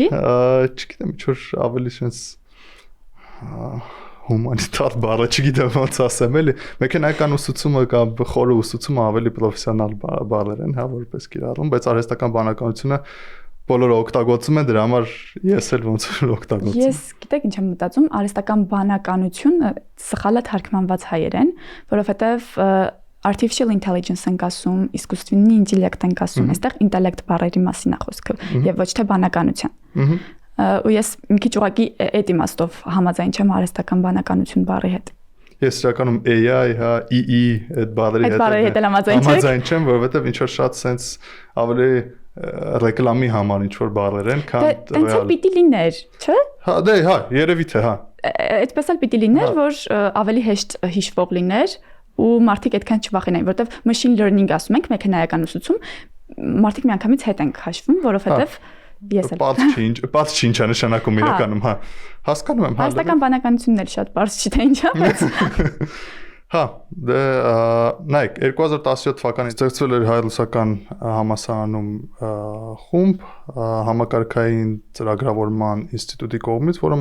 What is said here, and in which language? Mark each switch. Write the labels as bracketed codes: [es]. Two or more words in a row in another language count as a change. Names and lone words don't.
[hy] Չգիտեմ, ինչ որ ավելի sense հումանիտար բառը, չգիտեմ ոնց ասեմ, էլի, մեքենայական ուսուցումը կամ խորը ուսուցումը ավելի պրոֆեսիոնալ բառեր են, հա, որպես կիրառում, բայց արհեստական բանականությունը բոլորը օգտագործում են, դրա համար ես էլ ոնց որ օգտագործում։ Ես գիտեք ինչ եմ մտածում, արհեստական բանականությունը սխալ է թարգմանված հայերեն, որովհետև [en] artificial intelligence [hy] ենք ասում, [ru] искусственный интеллект [hy] ենք ասում, այստեղ ինտելեկտ բառերի մասին է խոսքը եւ ոչ թե բանականության։ Ու ես մի քիչ ուղղակի այդ իմաստով համաձայն չեմ արհեստական բանականություն բառի հետ։ Ես իրականում AI, հա, EE այդ բառերի հետ համաձայն չեմ, որովհետեւ ինչ որ շատ sense ավելի ռեկլամի համար ինչ որ բառեր են, քան Տենց էլ պիտի լիներ, չէ՞։ Հա, դե, հա, երևի թե, հա։ Այդպես էլ պիտի լիներ, որ ավելի հեշտ հիշվող լիներ ու մարդիկ այդքան չվախենային, որովհետև [en] machine learning [hy] ասում ենք, մեքենայական ուսուցում, մարդիկ միանգամից հետ են քաշվում, որովհետև ես էլ Պարզ չի ինչ է նշանակում իրականում, հա։ Հասկանում եմ, հա։ Արհեստական բանականությունն էլ շատ պարզ չի թե ինչ է, բայց Հա, դե նայեք 2017 թվականին ստեղծվել էր հայ-ռուսական համալսարանում խումբ համակարգային ծրագրավորման ինստիտուտի կողմից, որը